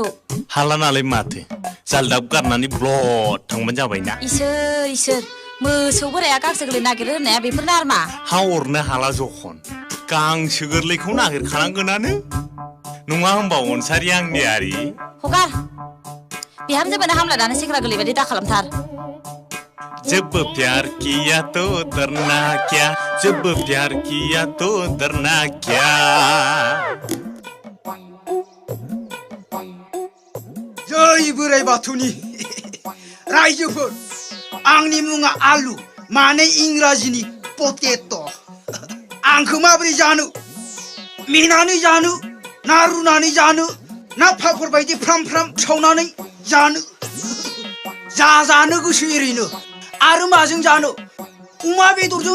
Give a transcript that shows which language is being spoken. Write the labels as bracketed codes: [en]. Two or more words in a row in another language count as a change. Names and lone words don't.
[brx] हाला नालाय माथो जालदाब गारनानै ब्लद थांबानो जाबायना इसोर मोसौ बोराया गांसो गोरलै नागिरो होननाया बेफोरनो आरो मा हा अरनो हाला जखन गांसो गोरलैखौ नागिरखानांगोनानो नङा होमबा अनसारि आंनियारि हगार बिहामजोबोना हामला दानो सेंग्रा गोरलै बायदि दा खालामथार [hi] जब प्यार किया तो डरना क्या जब प्यार किया तो डरना क्या [brx] जय बोराइ बाथौनि रायजोफोर आंनि मुङा आलु माने इंराजिनि पटेट' आंखौ माबोरै जानो मेनानै जानो ना रुनानै जानो ना पापर बायदि फ्राम फ्राम सावनानै जानो जानो गोसो एरैनो आरो माजों जानो अमा बेदरजों